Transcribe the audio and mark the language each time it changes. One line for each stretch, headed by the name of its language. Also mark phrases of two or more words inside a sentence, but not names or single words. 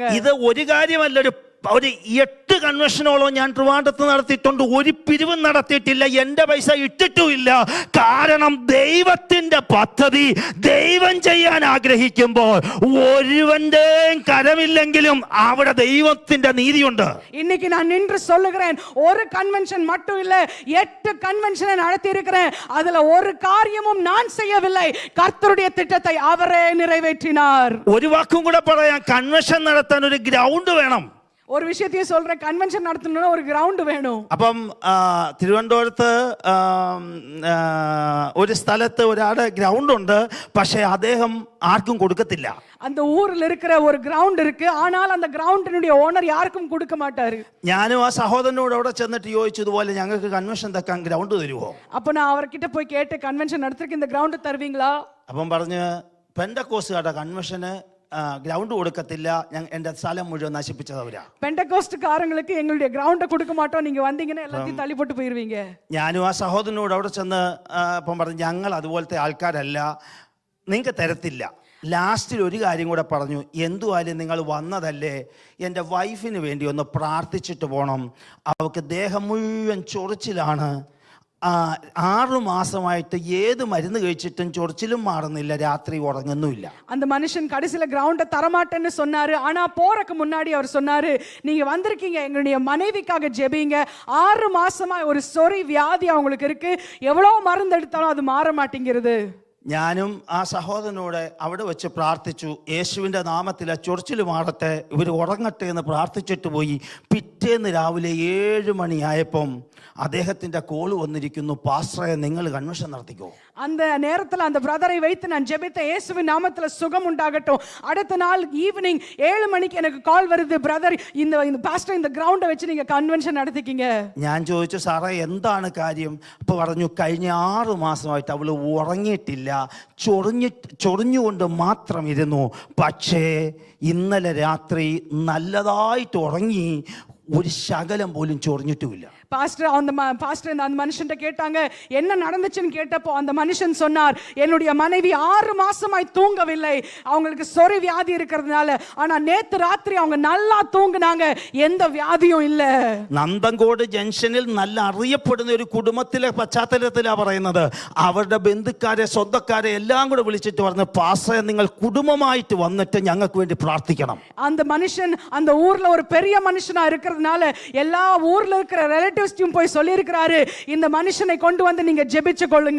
Malayalam: ഇത് ഒരു കാര്യമല്ല, ഒരു 8 കൺവെൻഷനോളം ഞാൻ ട്രിവാൻഡ്രത്ത് നടത്തിയിട്ടുണ്ട്. ഒരു പിരിവും നടത്തിയിട്ടില്ല, എന്റെ പൈസ ഇട്ടിട്ടുമില്ല. കാരണം ദൈവത്തിന്റെ പദ്ധതി ദൈവം ചെയ്യാൻ ആഗ്രഹിക്കുമ്പോൾ ഒരുവന്റെയും കരമില്ലെങ്കിലും അവിടെ ദൈവത്തിന്റെ നീതിയുണ്ട്.
Tamil: இன்னைக்கு நான் நின்று சொல்லுகிறேன், ஒரு கன்வென்ஷன் மட்டும் இல்ல, 8 கன்வென்ஷனை நடத்தி இருக்கிறேன். அதுல ஒரு காரியமும் நான் செய்யவில்லை. கர்த்தருடைய திட்டத்தை அவரே நிறைவேற்றினார்.
Malayalam: ഒരു വാക്കും കൂടെ പറയാം, കൺവെൻഷൻ നടത്താൻ ഒരു ഗ്രൗണ്ട് വേണം.
Tamil: ஒரு விஷயத்தையும் சொல்றேன், கன்வென்ஷன் நடத்தணும்னா ஒரு கிரவுண்ட் வேணும்.
Malayalam: അപ്പം തിരുവനന്തപുരത്ത് ഒരു സ്ഥലത്ത് ഒരാടെ ഗ്രൗണ്ട് ഉണ്ട്, പക്ഷെ അദ്ദേഹം ആർക്കും കൊടുക്കത്തില്ല.
Tamil: அந்த ஊர்ல இருக்கிற ஒரு கிரவுண்ட் இருக்கு, ஆனால் அந்த கிரவுண்டினுடைய ஓனர் யாருக்கும் கொடுக்க மாட்டாரு.
Malayalam: ഞാനും ആ സഹോദരനോട് അവിടെ ചെന്നിട്ട് ചോദിച്ചതുപോലെ ഞങ്ങൾക്ക് കൺവെൻഷൻ തക്കാൻ ഗ്രൗണ്ട് തരുമോ?
Tamil: அப்ப நான் அவர்கிட்ட போய் கேட்டு, கன்வென்ஷன் நடத்துறதுக்கு இந்த கிரவுண்ட் தருவீங்களா?
Malayalam: അപ്പം പറഞ്ഞ് പെന്തക്കോസ്തുകാരുടെ കൺവെൻഷന് ഗ്രൗണ്ട് കൊടുക്കത്തില്ല, എന്റെ സ്ഥലം മുഴുവൻ നശിപ്പിച്ചതവരാ.
Tamil: பெந்தகோஸ்துகாரங்களுக்கு எங்களுடைய கிரவுண்ட் கொடுக்க மாட்டோம், நீங்க வந்தீங்கன்னா எல்லாத்தையும் தள்ளி போட்டு போயிருவீங்க.
Malayalam: ഞാനും ആ സഹോദരനോട് അവിടെ ചെന്ന് അപ്പം പറഞ്ഞു ഞങ്ങൾ അതുപോലത്തെ ആൾക്കാരല്ല, നിങ്ങൾക്ക് തരത്തില്ല. ലാസ്റ്റിൽ ഒരു കാര്യം കൂടെ പറഞ്ഞു, എന്തുവായാലും നിങ്ങൾ വന്നതല്ലേ, എൻ്റെ വൈഫിന് വേണ്ടി ഒന്ന് പ്രാർത്ഥിച്ചിട്ട് പോകണം. അവൾക്ക് ദേഹം മുഴുവൻ ചൊറിച്ചിലാണ്. 6 മാസമായിട്ട് ഏത് മരുന്ന് കഴിച്ചിട്ടും ചൊറിച്ചിലും മാറുന്നില്ല, രാത്രി ഉറങ്ങുന്നുമില്ല.
Tamil: அந்த மனுஷன் கடைசில கிரவுண்ட தரமாட்டேன்னு சொன்னாரு. ஆனா போறக்கு முன்னாடி அவர் சொன்னாரு, நீங்க வந்திருக்கீங்க, எங்களுடைய மனைவிக்காக ஜெபிங்க. 6 மாசமா ஒரு சொறி வியாதி அவங்களுக்கு இருக்கு, எவ்வளவு மருந்து எடுத்தாலும் அது மாற மாட்டேங்கிறது.
Malayalam: ഞാനും ആ സഹോദരനോട് അവിടെ വെച്ച് പ്രാർത്ഥിച്ചു, യേശുവിൻ്റെ നാമത്തിൽ ചൊറിച്ചിൽ മാറട്ടെ, ഇവർ ഉറങ്ങട്ടെ എന്ന് പ്രാർത്ഥിച്ചിട്ട് പോയി. പിറ്റേന്ന് രാവിലെ 7 മണിയായപ്പം അദ്ദേഹത്തിന്റെ കോൾ വന്നിരിക്കുന്നു, പാസ്റ്ററെ നിങ്ങൾ കൺവെൻഷൻ നടത്തിക്കോ.
Tamil: அந்த நேரத்துல அந்த பிரதரை வைத்து நான் ஜெபித்த, இயேசுவின் நாமத்துல சுகம் உண்டாகட்டும். அடுத்த நாள் ஈவினிங் 7 மணிக்கு எனக்கு கால் வருது, பிரதர் இந்த பாஸ்டர் இந்த கிரவுண்ட வச்சு நீங்க கன்வென்ஷன் நடத்திக்கிங்க.
Malayalam: ഞാൻ ചോദിച്ചു, സാറേ എന്താണ് കാര്യം? അപ്പൊ പറഞ്ഞു, കഴിഞ്ഞ 6 മാസമായിട്ട് അവള് ഉറങ്ങിയിട്ടില്ല, ചൊറിഞ്ഞുകൊണ്ട് മാത്രം ഇരുന്നു. പക്ഷേ ഇന്നലെ രാത്രി നല്ലതായിട്ട് ഉറങ്ങി, ഒരു ശകലം പോലും ചൊറിഞ്ഞിട്ടുമില്ല.
Tamil: பாஸ்டர் அந்த மனுஷன்ட்ட கேட்டாங்க, என்ன நடந்துச்சுன்னு கேட்டப்போ அந்த மனுஷன் சொன்னார், என்னுடைய மனைவி 6 மாசமாய் தூங்கவில்லை, அவங்களுக்கு சொறி வியாதி இருக்கிறதுனால. ஆனா நேத்து ராத்திரி அவங்க நல்லா தூங்குனாங்க, எந்த வியாதியும் இல்ல.
Malayalam: നന്തങ്കോട് ജംഗ്ഷനിൽ നല്ല അറിയപ്പെടുന്ന ഒരു കുടുംബത്തിലെ പശ്ചാത്തലത്തിലാണ് പറയുന്നത്. അവരുടെ ബന്ധുക്കാരെ സ്വന്തക്കാരെ എല്ലാം കൂടെ വിളിച്ചിട്ട് പറഞ്ഞു, പാസ്റ്ററെ നിങ്ങൾ കുടുംബമായിട്ട് വന്നിട്ട് ഞങ്ങൾക്ക് വേണ്ടി പ്രാർത്ഥിക്കണം.
Tamil: அந்த மனுஷன் அந்த ஊர்ல ஒரு பெரிய மனுஷனா இருக்கிறதுனால எல்லா ஊர்ல இருக்கிற ரிலேட்டிவ்ஸ்டும் போய் சொல்லி இருக்கிறாரு, இந்த மனுஷனை கொண்டு வந்து நீங்க ஜெபிச்சு கொள்ளுங்க.